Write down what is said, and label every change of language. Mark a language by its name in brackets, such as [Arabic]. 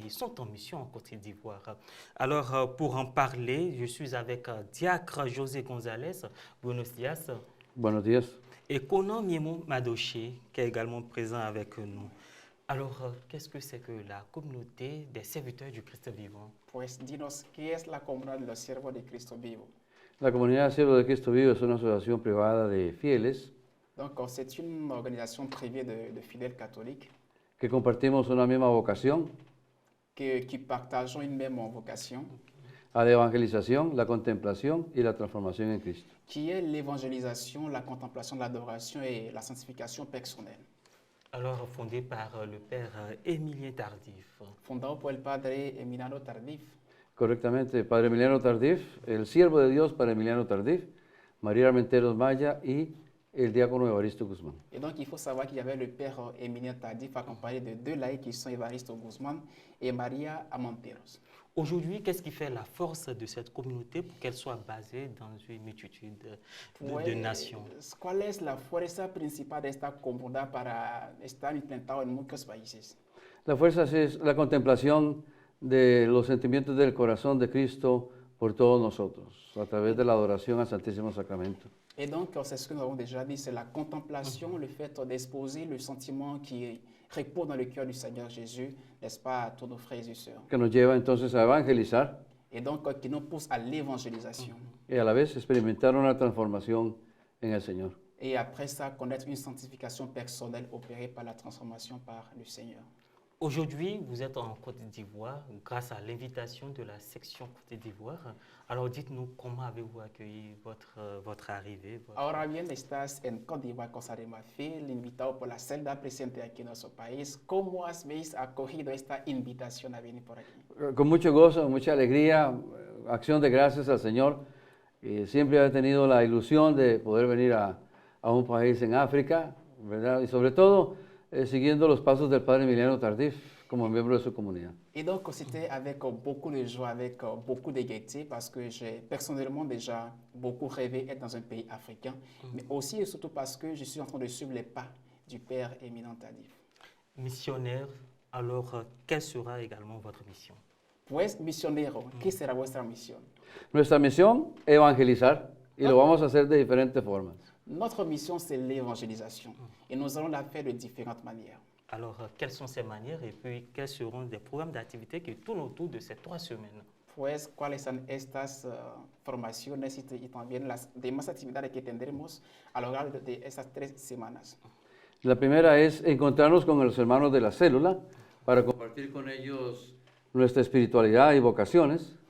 [French] Ils sont en mission en Côte d'Ivoire. Alors, pour en parler, je suis avec Diacre José González. [Spanish] Buenos días. Buenos días. [French] Et Conan Miemo Madoché, qui est également présent avec nous. Alors, qu'est-ce que c'est que la communauté des serviteurs du Christ vivant? [Spanish] Pues dinos, ¿qué es la comunidad de los siervos de Cristo vivo? La comunidad de siervos de Cristo Vivo es una asociación privada de fieles [French] Donc, c'est une organisation privée de fidèles catholiques [Spanish] que compartimos una misma vocación [French] qui partageons une même vocation, [Spanish] a la evangelización, la contemplación y la transformación en Cristo. [French] qui est l'évangélisation, la contemplation de l'adoration et la sanctification personnelle. Alors, fondée par le père Émilien Tardif. [Spanish] Fundado por el padre Emiliano Tardif, Correctamente, Padre Emiliano Tardif, el siervo de Dios Padre Emiliano Tardif, María Armenteros Maya y el diácono Evaristo Guzmán. [French] Et donc, il faut savoir qu'il y avait le père Emilien Tardif accompagné de deux laïcs qui sont Evaristo Guzmán et María Amonteros. Aujourd'hui, qu'est-ce qui fait la force de cette communauté pour qu'elle soit basée dans une multitude de nations? [Spanish] ¿Cuál es la fuerza principal de esta comunidad para estar implantada en muchos países? La fuerza es la contemplación de los sentimientos del corazón de Cristo por todos nosotros, a través de la adoración al Santísimo Sacramento. [French] Et donc, c'est ce que nous avons déjà dit, c'est la contemplation, le fait d'exposer le sentiment qui repose dans le cœur du Seigneur Jésus, n'est-ce pas, à tous nos frères et sœurs. [Spanish] Que nos lleva entonces a evangelizar [French] Et donc, qui nous pousse à l'évangélisation. [Spanish] y a la vez experimentar una transformación en el Señor. [French] Et après ça, connaître une sanctification personnelle opérée par la transformation par le Seigneur. Aujourd'hui, vous êtes en Côte d'Ivoire grâce à l'invitation de la section Côte d'Ivoire. Alors, dites-nous comment avez-vous accueilli votre arrivée? [Spanish] Ahora bien, estás en Côte d'Ivoire, Costa de Marfil, invitado por la celda presente aquí en nuestro país. ¿Cómo habéis acogido esta invitación a venir por aquí? Con mucho gozo, mucha alegría, acción de gracias al Señor. Siempre he tenido la ilusión de poder venir a un país en África, ¿verdad? Y sobre todo siguiendo los pasos del Padre Emiliano Tardif como miembro de su comunidad. [French] Et donc, c'était avec beaucoup de joie, avec beaucoup de gaieté, parce que j'ai personnellement déjà beaucoup rêvé être dans un pays africain, mais aussi et surtout parce que je suis en train de suivre les pas du Père Éminent Tardif. Missionnaire, alors quelle sera également votre mission? [Spanish] Pues, misionero, ¿qué será vuestra misión? Nuestra misión, evangelizar, y lo vamos a hacer de diferentes formas. [French] Notre mission, c'est l'évangélisation, et nous allons la faire de différentes manières. Alors, quelles sont ces manières et puis quels seront des programmes d'activité qui tournent autour de ces 3 semaines? [Spanish] Pues, ¿cuáles son estas formaciones y también las demás actividades que tendremos a lo largo de estas 3 semanas? La primera es encontrarnos con los hermanos de la célula para compartir con ellos nuestra espiritualidad y vocaciones.